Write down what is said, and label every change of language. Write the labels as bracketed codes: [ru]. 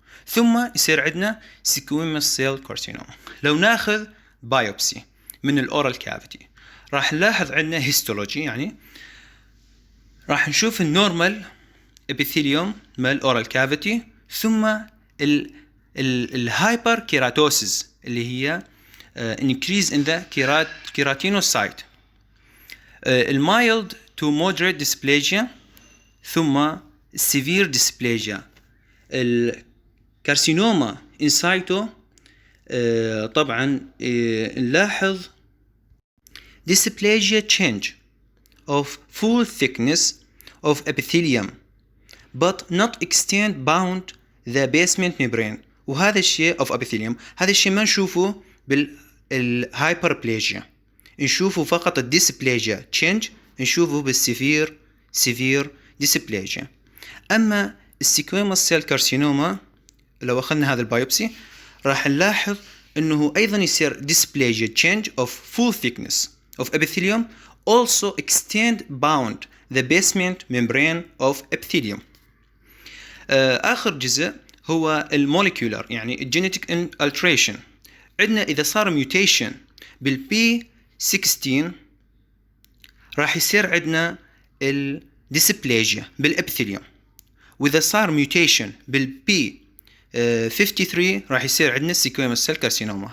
[ar] ثم يصير عندنا سيكويموس سيل كارسينوما. لو ناخذ بايوبسي من الاورال كافيتي راح نلاحظ عندنا هيستولوجي، يعني راح نشوف النورمال ابيثيليوم مال الاورال كافيتي، ثم الهايبر كيراتوسيس اللي هي [en] increase in the keratinocyte. المايلد to moderate dysplasia [ar] ثم [en] severe dysplasia. [ar] الكارسينوما انسايتو طبعا نلاحظ [en] dysplasia change of full thickness of epithelium but not extend bound the basement membrane. [ar] وهذا الشيء [en] of epithelium، [ar] هذا الشيء ما نشوفه بالهايبربليجيا، نشوفه فقط الديسبليجيا change، نشوفه بالسيفير ديسبليجيا. أما السيكويموس سيل كارسينوما لو أخذنا هذا البايوبسي راح نلاحظ أنه أيضا يصير [en] dysplasia change of full thickness of epithelium [ar] also extend bound the basement membrane of epithelium. آخر جزء هو الموليكولر، يعني [en] genetic alteration. [ar] عندنا إذا صار mutation بالP16 راح يصير عندنا الديسبليجيا بالابثيليوم، وإذا صار mutation بالP53 راح يصير عندنا السيكويموس سيل كارسينوما.